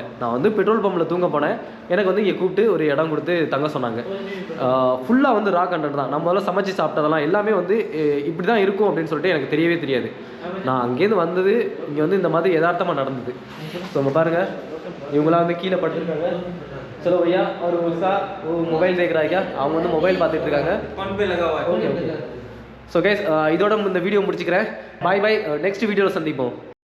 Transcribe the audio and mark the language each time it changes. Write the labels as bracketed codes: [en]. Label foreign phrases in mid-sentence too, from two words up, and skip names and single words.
[ta] நான் வந்து பெட்ரோல் பம்பில் தூங்க போனேன். எனக்கு வந்து இங்கே கூப்பிட்டு ஒரு இடம் கொடுத்து தங்க சொன்னாங்க. ஃபுல்லாக வந்து [en] raw content [ta] தான். நம்ம முதல்ல சமைச்சு சாப்பிட்டதெல்லாம் எல்லாமே வந்து இப்படி தான் இருக்கும் அப்படின்னு சொல்லிட்டு எனக்கு தெரியவே தெரியாது. நான் அங்கேருந்து வந்தது இங்கே வந்து இந்த மாதிரி யதார்த்தமாக நடந்தது. ஸோ நம்ம பாருங்கள் இவங்களாம் வந்து கீழே படுத்துருக்காங்க. [hi] चलो भैया और उसका वो मोबाइल देख रहा है क्या, [ta] அவங்க வந்து மொபைல் பார்த்துட்டு இருக்காங்க. [en] okay so guys [ta] இதோட இந்த வீடியோ முடிச்சுக்கிறேன். [en] bye bye, [ta] நெக்ஸ்ட் வீடியோவில் சந்திப்போம்.